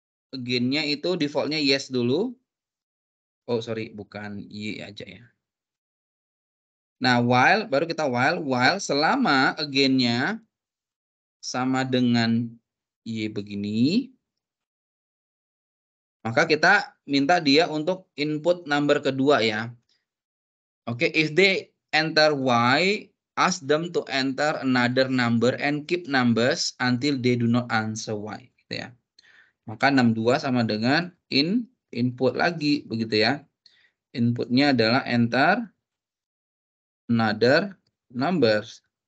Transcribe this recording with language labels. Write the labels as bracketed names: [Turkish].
[Indonesian] Again-nya itu defaultnya yes dulu. [English] Oh, sorry, [Indonesian] bukan y aja ya. Nah, while, baru kita while selama again-nya sama dengan y begini, maka kita minta dia untuk input number kedua ya. [English] Oke, if they enter y, ask them to enter another number and keep numbers until they do not answer y. [Indonesian] Gitu ya. Maka 62 sama dengan input lagi, begitu ya. Inputnya adalah enter another numbers.